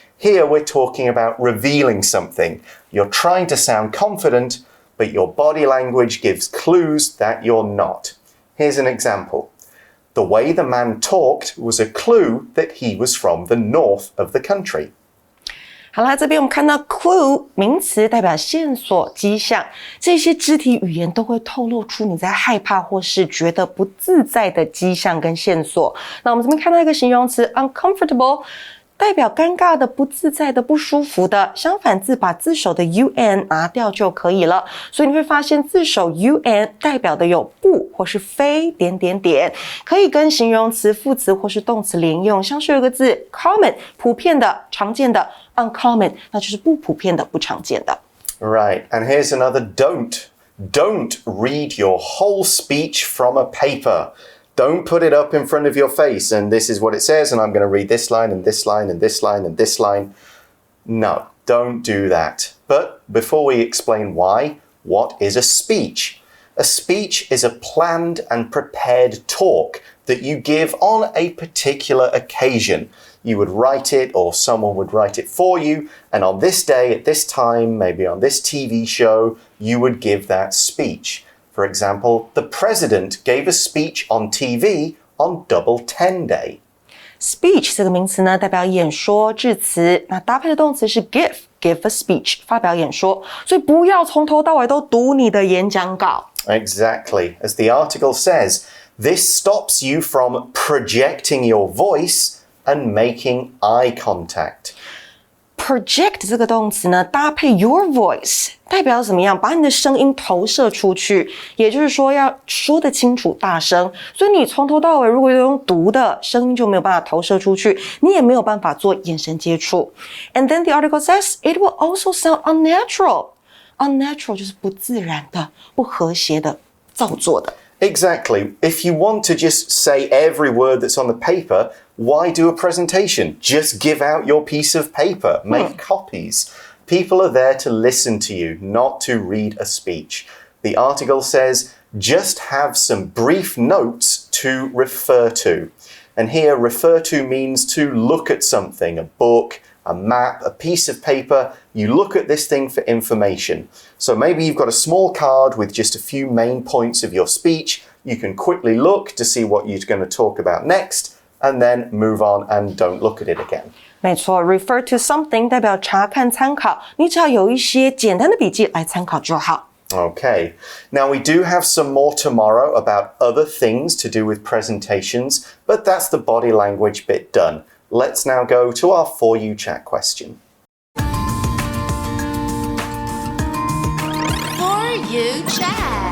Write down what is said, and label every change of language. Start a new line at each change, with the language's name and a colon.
English: Here we're talking about revealing something. You're trying to sound confident, but your body language gives clues that you're not. Here's an example. The way the man talked was a clue that he was from the north of the country.
Chinese: 好啦，这边我们看到 clue 名词代表线索、迹象，这些肢体语言都会透露出你在害怕或是觉得不自在的迹象跟线索。那我们这边看到一个形容词 uncomfortable， 代表尴尬的、不自在的、不舒服的。相反字把字首的 un 拿掉就可以了。所以你会发现字首 un 代表的有不或是非点点点，可以跟形容词、副词或是动词连用。像是有个字 common 普遍的、常见的 uncommon 那就是不普遍的、不常见的。
English: Right, and here's another don't. Don't read your whole speech from a paper.Don't put it up in front of your face and this is what it says and I'm going to read this line and this line and this line and this line. No, don't do that. But before we explain why, what is a speech? A speech is a planned and prepared talk that you give on a particular occasion. You would write it or someone would write it for you, and on this day, at this time, maybe on this TV show, you would give that speech.For example, the president gave a speech on TV on Double 10 Day.
Chinese: Speech 这个名词呢，代表演说、致辞，那搭配的动词是
English: give a speech，
Chinese: 发表演说。所以不要从头到尾都读你的演讲稿。
English: Exactly. As the article says, this stops you from projecting your voice and making eye contact.Project
Chinese: 这个动词呢，搭配
English: your voice
Chinese: 代表怎么样？把你的声音投射出去，也就是说要说得清楚、大声。所以你从头到尾如果用读的，声音就没有办法投射出去，你也没有办法做眼神接触。
English: And then the article says it will also sound unnatural.
Chinese: Unnatural 就是不自然的、不和谐的、造作的。
English: Exactly. If you want to just say every word that's on the paper, why do a presentation? Just give out your piece of paper. Make copies. People are there to listen to you, not to read a speech. The article says, just have some brief notes to refer to. And here, refer to means to look at something, a book, a map, a piece of paper. You look at this thing for information. So maybe you've got a small card with just a few main points of your speech. You can quickly look to see what you're going to talk about next, and then move on and don't look at it again.
Chinese: 没错 ，
English: refer to something
Chinese: 代表查看、参考，你只要有一些简单的笔记来参考就好。
English: Okay, now we do have some more tomorrow about other things to do with presentations, but that's the body language bit done. Let's now go to our For You Chat question. For You Chat.